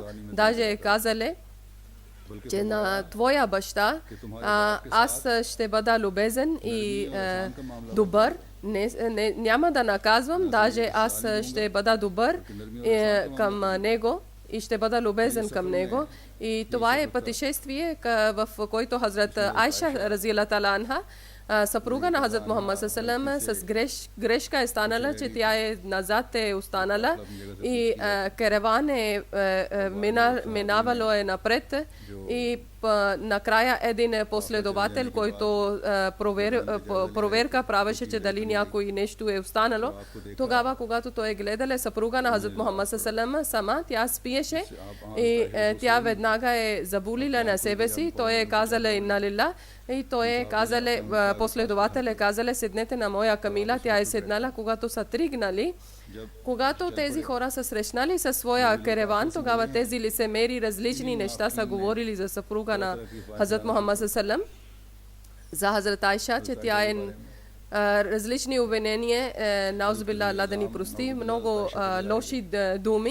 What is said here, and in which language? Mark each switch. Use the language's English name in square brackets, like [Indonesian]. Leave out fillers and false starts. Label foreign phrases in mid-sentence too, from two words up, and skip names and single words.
[Bulgarian] Даже е казали, че на твоя баща аз ще бъда любезен и добър. Няма да наказвам, даже аз ще бъда добър към него и ще бъда любезен към него. И това е пътешествие, в който Хазрат Айша [Arabic] رضي الله تعالى عنها, [Bulgarian] съпруга на Хазрат Мухаммад саллаллаху с грешка е станала, че тя е назад е останала и караван е минавало е напред и накрая един последовател, който проверка правеше, че дали някой нещо е останало. Тогава, когато той е гледал съпруга на Хазрат Мухаммад саллаллаху сама, тя спиеше и тя веднага е заболила на себе си. Той е казала [Arabic] إنا لله [Bulgarian] и той е казал, последовател е казал, седнете на моя камила. Тя е седнала, когато са тръгнали. Когато тези хора са срещнали със своя караван, тогава тези лицемери различни неща са говорили за съпруга на Хазрат Мухаммад саллаллаху, за Хазрат Айша, че тя е различни обвинения, наузбилла, Аллах да ни прости, много лоши думи.